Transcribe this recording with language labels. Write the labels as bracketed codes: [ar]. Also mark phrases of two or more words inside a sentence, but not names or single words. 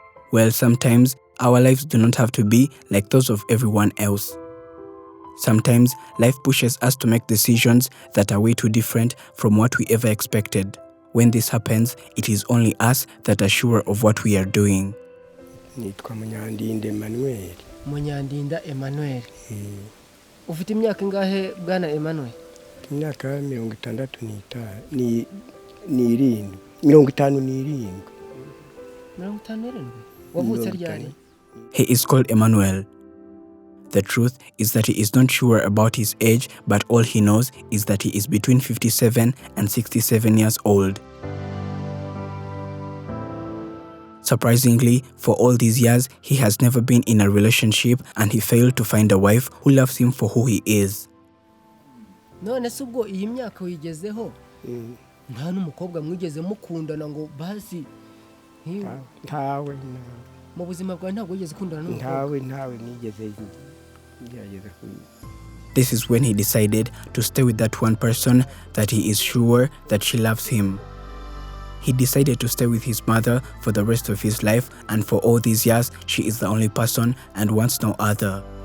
[en] Well, sometimes our lives do not have to be like those of everyone else. Sometimes life pushes us to make decisions that are way too different from what we ever expected. When this happens, it is only us that are sure of what we are doing. [rw] Nitwa Munyandinda Emmanuel. Munyandinda Emmanuel. Ufite imyaka ingahe bwana Emmanuel? Imyaka 67. 57. Wavutse ryari? [en] He is called Emmanuel. The truth is that he is not sure about his age, but all he knows is that he is between 57 and 67 years old. Surprisingly, for all these years, he has never been in a relationship and he failed to find a wife who loves him for who he is. [rw] None se ubwo iyi myaka wigezeho nta n'umukobwa mwigeze mukundana ngo basi ntawe mu buzima bwawe ntabwo wigeze ukundana n'umukobwa? ntawe nigeze. [en] This is when he decided to stay with that one person that he is sure that she loves him. He decided to stay with his mother for the rest of his life, and for all these years, she is the only person and wants no other.